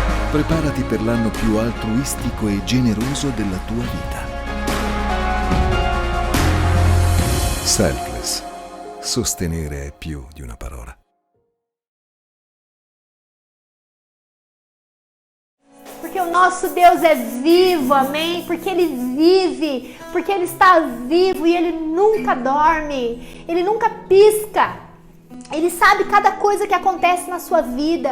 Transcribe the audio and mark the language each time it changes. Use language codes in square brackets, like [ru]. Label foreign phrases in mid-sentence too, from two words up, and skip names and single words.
[it] Preparati per l'anno più altruistico e generoso della tua vita. Selfless. Sostenere è più di una parola. [pt] Porque o nosso Deus é vivo, amém? Porque Ele vive, porque Ele está vivo e Ele nunca dorme, Ele nunca pisca. Ele sabe cada coisa que acontece na sua vida.